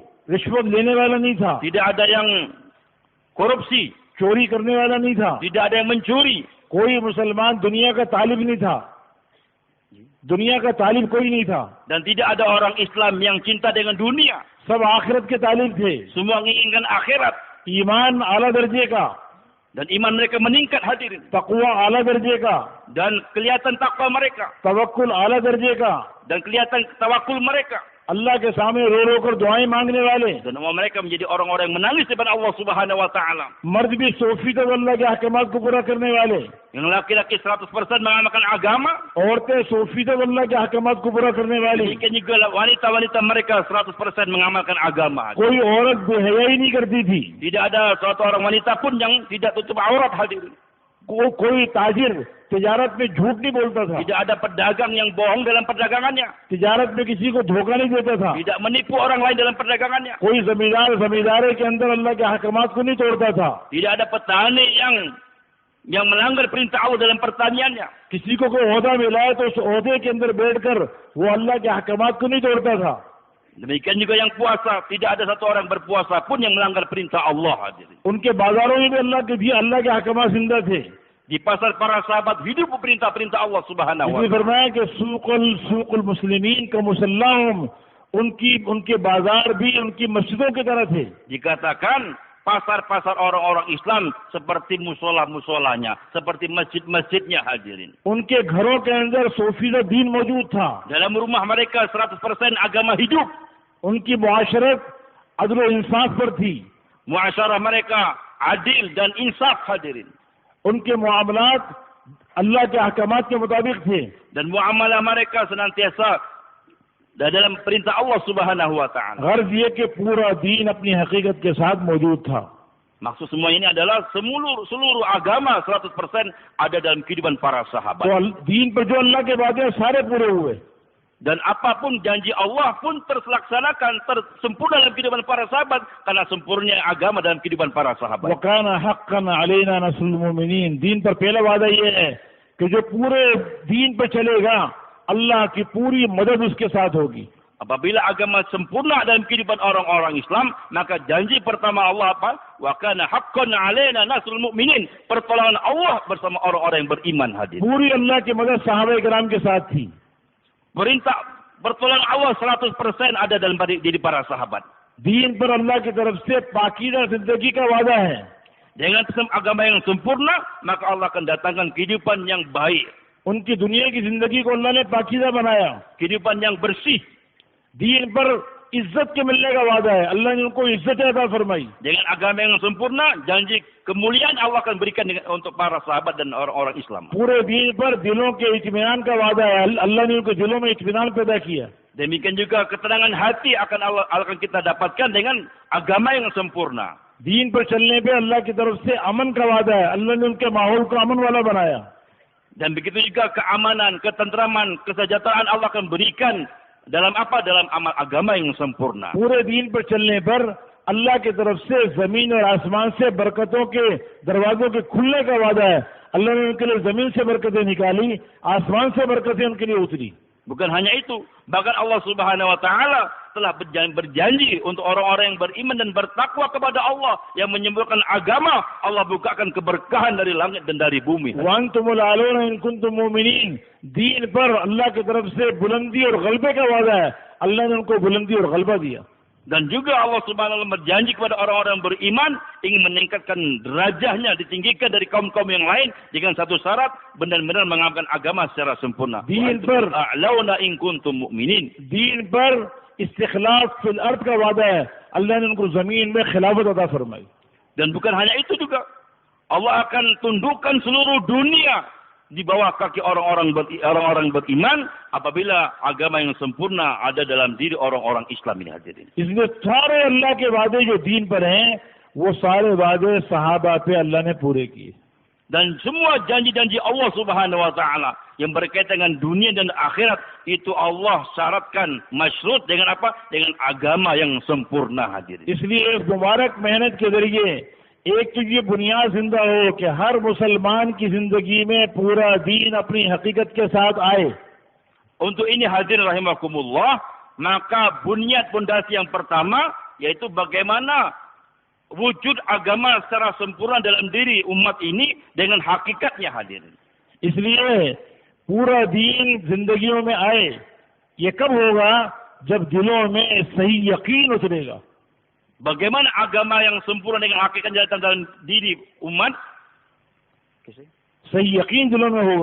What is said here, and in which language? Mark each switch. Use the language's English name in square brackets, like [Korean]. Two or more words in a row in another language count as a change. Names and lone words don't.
[Urdu] رشوت لینے والا نہیں تھا. [Indonesian] Tidak ada yang korupsi. [Urdu] چوری کرنے والا نہیں تھا. [Indonesian] Tidak ada yang mencuri. [Urdu] کوئی مسلمان دنیا کا طالب نہیں تھا۔ دنیا کا طالب کوئی نہیں تھا. [Indonesian] Dan tidak ada orang Islam yang cinta dengan dunia. [Urdu] سب آخرت کے طالب تھے. [Indonesian] Semua menginginkan akhirat. [Urdu] ایمان اعلیٰ درجے کا. [Indonesian] Dan iman mereka meningkat hadirin. [Urdu] تقویٰ اعلیٰ درجے کا. [Indonesian] Dan kelihatan takwa mereka. [Urdu] توکل اعلیٰ درجے کا. [Indonesian] Dan kelihatan tawakul mereka. [Urdu] اللہ کے سامنے رو رو کر دعائیں مانگنے والے, [Indonesian] dan mereka menjadi orang-orang yang menangis di depan Allah [Arabic] سبحانه وتعالى. [Urdu] مرد بھی 100% اللہ کے احکامات کو پورا کرنے والے, [Indonesian] Yang laki-laki 100% mengamalkan agama, [Urdu] عورتیں 100% اللہ کے احکامات کو پورا کرنے والی, [Indonesian] demikian juga wanita-wanita mereka 100% mengamalkan agama. [Urdu] کوئی عورت بے حیائی نہیں کرتی تھی, [Indonesian] Tidak ada suatu orang wanita pun yang tidak tutup aurat hadirin. [Urdu] کوئی تاجر تجارت میں جھوٹ نہیں بولتا تھا, [Indonesian] Tidak ada pedagang yang bohong dalam perdagangannya. [Urdu] تجارت میں کسی کو دھوکا نہیں دیتا تھا, [Indonesian] Tidak menipu orang lain dalam perdagangannya. [Urdu] کوئی زمیندار زمیندارے کے اندر اللہ کے احکامات کو نہیں توڑتا تھا, [Indonesian] Tidak ada petani yang melanggar perintah Allah dalam pertaniannya. [Urdu] کسی کو کوئی عہدہ ملا ہے تو اس عہدے کے اندر بیٹھ کر وہ اللہ کے احکامات کو نہیں توڑتا تھا. [Indonesian] Demikian juga yang puasa, tidak ada satu orang berpuasa pun yang melanggar perintah Allah hadirin. [Urdu] ان کے بازاروں میں بھی اللہ کے احکامات زندہ تھے. [Indonesian] Di pasar para sahabat hidup perintah-perintah Allah [Arabic] سبحانه و [Urdu] اس لیے [Indonesian] taala. [Urdu] فرمایا کہ [Arabic] سوق المسلمين كمصلاهم, [Urdu] ان کے بازار بھی ان کی مسجدوں کی طرح تھے. [Indonesian] Dikatakan pasar-pasar orang-orang Islam seperti musola-musolanya, seperti masjid-masjidnya hadirin. [Urdu] ان کے گھروں کے اندر 100% دین موجود تھا. [Indonesian] Dalam rumah mereka 100% agama hidup. [Urdu] ان کی معاشرت عدل اور انصاف پر تھی. [Indonesian] Muasyarah mereka adil dan insaf hadirin. [Urdu] ان کے معاملات اللہ کے احکامات کے مطابق تھے. [Indonesian] Dan muamalah mereka senantiasa dalam perintah Allah [Arabic] سبحانه وتعالى. [Urdu] غرض یہ کہ پورا دین اپنی حقیقت کے ساتھ موجود تھا. [Indonesian] Maksud semua ini adalah seluruh agama 100% ada dalam kehidupan para sahabat. [Urdu] تو دین پر جو اللہ کے وعدے ہیں، سارے پورے ہوئے. [Indonesian] Dan apapun janji Allah pun terlaksanakan, sempurna dalam kehidupan para sahabat karena sempurnanya agama dalam kehidupan para sahabat. [Arabic] وكان حقا علينا نصر المؤمنين, [Urdu] دین پر پہلا وعدہ یہ ہے کہ جو پورے دین پر چلے گا اللہ کی پوری مدد اس کے ساتھ ہوگی. [Indonesian] Apabila agama sempurna dalam kehidupan orang-orang Islam, maka janji pertama Allah apa? [Arabic] وكان حقا علينا نصر المؤمنين. [Indonesian] Pertolongan Allah bersama orang-orang yang beriman hadir. [Urdu] پوری اللہ کی مدد صحابہ کرام کے ساتھ تھی. [Indonesian] Perintah pertolongan Allah 100% ada dalam diri para sahabat. [Urdu] دین پر اللہ کی طرف سے پاکیزہ زندگی کا وعدہ ہے. [Indonesian] Dengan agama yang sempurna, maka Allah akan datangkan kehidupan yang baik, [Urdu] ان کی دنیا کی زندگی کو اللہ نے پاکیزہ بنایا. [Indonesian] kehidupan yang bersih. [Urdu] دین پر عزت کے ملنے کا وعدہ ہے، اللہ نے ان کو عزت عطا فرمائی. [Indonesian] Dengan agama yang sempurna, janji kemuliaan Allah akan berikan untuk para sahabat dan orang-orang Islam. [Urdu] پورے دین پر دلوں کے اطمینان کا وعدہ ہے، اللہ نے ان کے دلوں میں اطمینان پیدا کیا. [Indonesian] Demikian juga ketenangan hati Allah akan kita dapatkan dengan agama yang sempurna. [Urdu] دین پر چلنے پہ اللہ کی طرف سے امن کا وعدہ ہے، اللہ نے ان کے ماحول کو امن والا بنایا. [Indonesian] Dan begitu juga keamanan, ketentraman, kesejahteraan Allah akan berikan dalam apa? Dalam amal agama yang sempurna. [Urdu] پورے دین پر چلنے پر اللہ کی طرف سے زمین اور آسمان سے برکتوں کے دروازوں کے کھلنے کا وعدہ ہے. اللہ نے ان کے لیے زمین سے برکتیں نکالی، آسمان سے برکتیں ان کے لیے اتری. [Indonesian] Bukan hanya itu, bahkan Allah [Arabic] سبحانه وتعالى [Indonesian] telah berjanji untuk orang-orang yang beriman dan bertakwa kepada Allah yang menyembuhkan agama, Allah bukakan keberkahan dari langit dan dari bumi. [Arabic] وأنتم الأعلون إن كنتم مؤمنين, [Urdu] دین پر اللہ کی طرف سے بلندی اور غلبے کا وعدہ ہے، اللہ نے ان کو بلندی اور غلبہ دیا. [Indonesian] Dan juga Allah [Arabic] سبحانه وتعالى [Indonesian] berjanji kepada orang-orang yang beriman ingin meningkatkan derajatnya, ditinggikan dari kaum-kaum yang lain dengan satu syarat, benar-benar mengamalkan agama secara sempurna. [Urdu] دین پر [Arabic] الأعلون إن كنتم مؤمنين. [Urdu] دین پر [Arabic] استخلاف في الأرض [Urdu] کا وعدہ ہے، اللہ نے ان کو زمین میں خلافت عطا فرمائی. [Indonesian] Dan bukan hanya itu juga, Allah akan tundukkan seluruh dunia di bawah kaki orang-orang beriman apabila agama yang sempurna ada dalam diri orang-orang Islam ini hadirin. [Urdu] اس لیے سارے اللہ کے وعدے جو دین پر ہیں، وہ سارے وعدے صحابہ پہ اللہ نے پورے کیے. [Indonesian] Dan semua janji-janji Allah [Arabic] سبحانه وتعالى [Indonesian] yang berkaitan dengan dunia dan akhirat itu Allah syaratkan masyrut dengan apa? Dengan agama yang sempurna hadirin. [Urdu] اس لیے ایک مبارک محنت کے ذریعے ایک تو یہ بنیاد زندہ ہو کہ ہر مسلمان کی زندگی میں پورا دین اپنی حقیقت کے ساتھ آئے. [Indonesian] Untuk ini hadirin rahimakumullah, maka bunyad pondasi yang pertama yaitu bagaimana wujud agama secara sempurna dalam diri umat ini dengan hakikatnya hadirin. [Urdu] اس لیے پورا دین زندگیوں میں آئے، یہ کب ہوگا? جب دلوں میں صحیح یقین اترے گا. [Indonesian] Bagaimana agama yang sempurna dengan hakikat datang dalam diri umat? [Urdu] صحیح یقین دلوں میں ہوگا